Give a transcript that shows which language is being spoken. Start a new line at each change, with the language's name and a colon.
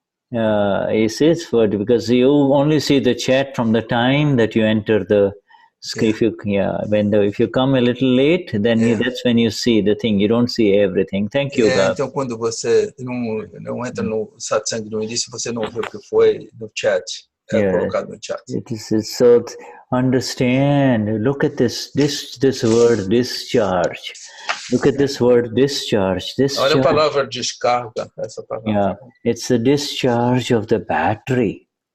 English: Because you only see the chat from the time that you enter the if you come a little late, then that's when you see the thing. You don't see everything. Thank you, Gab.
Portuguese: Então quando você não entra no satsang no início, você não vê o que foi no chat, colocado no chat.
English: So understand. Look at this word discharge. Look at this word discharge.
Portuguese: Olha a palavra descarga, essa palavra.
English: Yeah, it's the discharge of the battery.